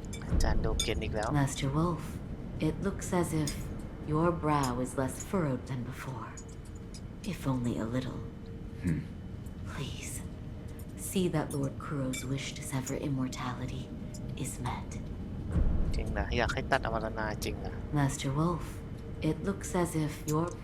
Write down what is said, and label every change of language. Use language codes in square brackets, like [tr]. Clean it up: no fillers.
[th] อาจารย์โดเกนอีกแล้ว [en] Master Wolf, it looks as if your brow is less furrowed than before. If only a little. Please, see that Lord Kuro's wish to sever immortality is met. [th] จริงนะอยากให้ตัดอมรณาจริงนะ [en] Master Wolf, it looks as if you're...